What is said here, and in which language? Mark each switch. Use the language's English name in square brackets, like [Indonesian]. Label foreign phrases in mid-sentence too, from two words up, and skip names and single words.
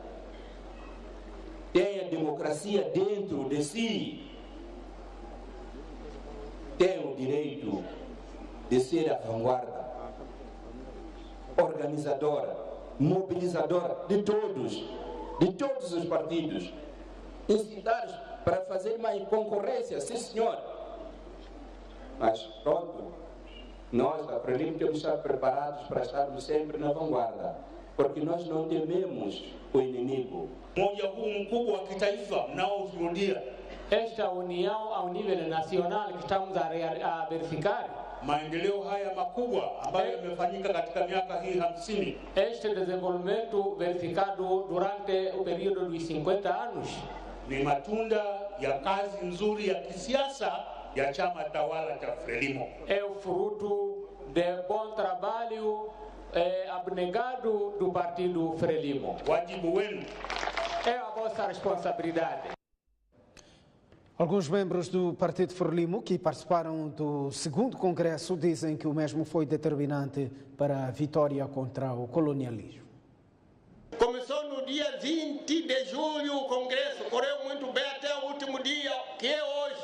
[Portuguese] tem a democracia dentro de si, tem o direito de ser a vanguarda, organizadora, mobilizadora de todos os partidos, incitados para fazer mais concorrência, sim senhor. Mas pronto, nós da Frelimo temos que estar preparados para estarmos sempre na vanguarda, porque nós não tememos o inimigo. [Swahili] Moja huu mkubwa wa kitaifa mnaoshuhudia, [Portuguese] esta união ao nível nacional que estamos a verificar, [Swahili] maendeleo haya makubwa ambayo yamefanyika katika miaka hii 50, [Portuguese] este desenvolvimento verificado durante o período dos 50 anos, [Swahili] ni matunda ya kazi nzuri ya kisiasa ya chama tawala cha Frelimo. [Portuguese] É o fruto de bom trabalho abnegado do partido Frelimo. [Swahili] Wajibu wenu [Portuguese] é a vossa responsabilidade. Alguns membros do Partido Frelimo que participaram do segundo congresso dizem que o mesmo foi determinante para a vitória contra o colonialismo. Começou no dia 20 de julho o congresso, correu muito bem até o último dia, que é hoje.